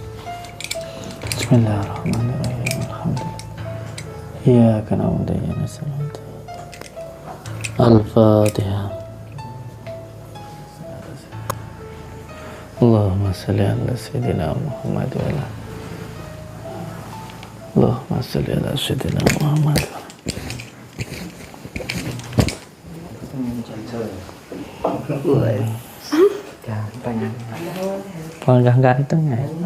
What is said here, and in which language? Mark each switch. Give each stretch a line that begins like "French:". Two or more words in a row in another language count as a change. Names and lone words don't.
Arabic: بسم الله الرحمن الرحيم. الحمد لله.
Indonesian: Iya, kenapa dia Al-Fatihah.
Arabic: اللهم صل على سيدنا محمد وعلى اللهم صل على سيدنا محمد.
Indonesian: Ganteng ya.